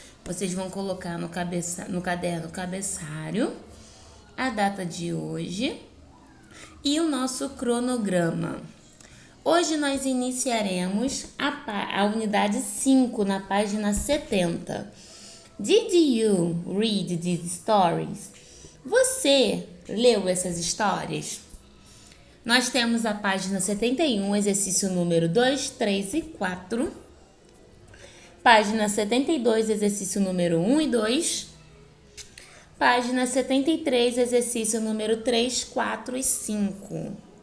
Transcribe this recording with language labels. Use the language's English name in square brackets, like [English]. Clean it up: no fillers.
[Portuguese] Vocês vão colocar no caderno cabeçário a data de hoje e o nosso cronograma. Hoje nós iniciaremos a unidade 5 na página 70. [English] Did you read these stories? [Portuguese] Você leu essas histórias? Nós temos a página 71, exercício número 2, 3 e 4. Página 72, exercício número 1 e 2. Página 73, exercício número 3, 4 e 5.